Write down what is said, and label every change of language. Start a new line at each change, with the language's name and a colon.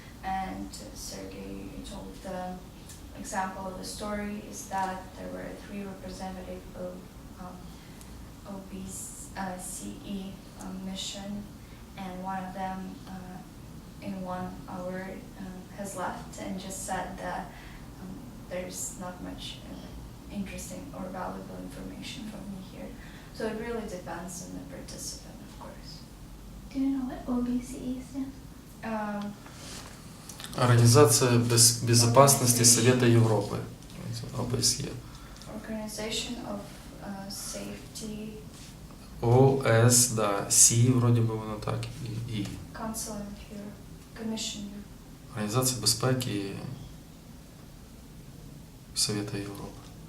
English: And Sergey told the example of the story is that there were 3 representatives of OBSE mission, and one of them in 1 hour has left and just said that there's not much interesting or valuable information from me here. So it really depends on the participant, of course. Do you know what OBCE stands?
Ukrainian: Організація
Russian: безопасности Совета
Ukrainian: Європи. ОБСЄ.
English: Organization of Safety,
Ukrainian: ОС, да. Сі, вроді би воно так. І.
English: Council of Europe, Commission Europe.
Ukrainian: Організація безпеки Совета Європи.